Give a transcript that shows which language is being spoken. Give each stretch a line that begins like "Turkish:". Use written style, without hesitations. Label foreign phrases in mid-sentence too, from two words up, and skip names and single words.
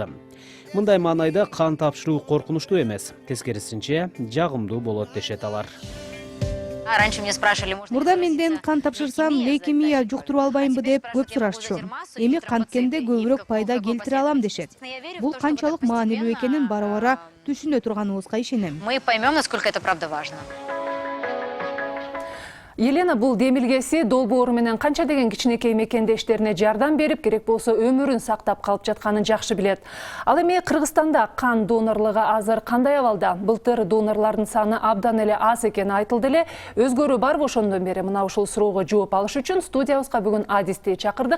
Kyrgyz: Мындай маанайда кан тапшыруу коркунучтуу эмес, тескерисинче жагымдуу болот дешет алар. Мурда менден кан тапшырсам лейкемия жуктуруп албаймбы деп көп сурашчу. Эми канткенде көбүрөөк пайда келтире алам дешет. Бул канчалык маанилүү экенин бара-бара түшүнө турганыбызга ишенем.
Russian: Мы поймем, насколько это правда важно.
Kyrgyz: Елена бул демилгеси долбоору менен канча деген кичинекей мекендештерине жардам берип, керек болсо өмүрүн сактап калып жатканын жакшы билет. Ал эми Кыргызстанда кан донорлугу азыр кандай абалда? Былтыр донорлордун саны абдан эле аз экени айтылды эле. Өзгөрүү барбы ошондон бери? Мына ушул суроого жооп алыш үчүн студиябызга бүгүн адисти чакырдык.